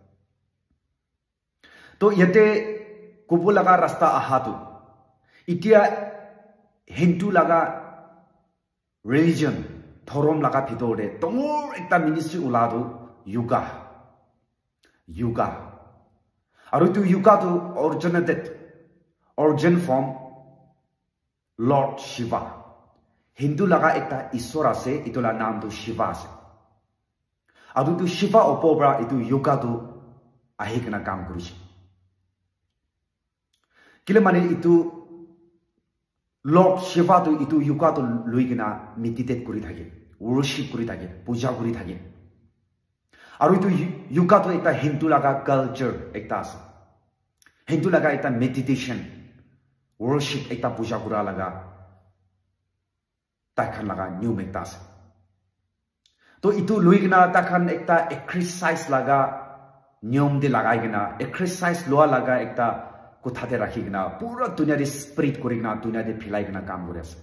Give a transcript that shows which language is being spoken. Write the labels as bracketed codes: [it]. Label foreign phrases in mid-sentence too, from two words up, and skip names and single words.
[nag] To yate kubu laga rasta aha tu itia Hindu laga religion thorom laga bhitor de tongor ekta ministry uladu yoga aru tu yoga tu [en] origin from Lord Shiva. [nag] Hindu laga ekta Ishwar ase, itu la naam tu Shiva ase. Aru tu Shiva opobra itu yoga tu ahi kena kaam koriche. Kile mane itu Lord Shiva tu itu yoga tu lui kena meditate kori thake, worship kori thake, puja kori thake. Aru itu yoga tu ekta Hindu laga culture ekta ase. Hindu laga ekta [en] meditation, worship [nag] ekta puja kura laga takhan laga new ekta ase. To itu lui kena takhan ekta exercise laga niyom de lagai kena, exercise loa laga ekta kuthate rakhi kena pura dunia de spirit kori kena dunia de philai kena kaam kore ase.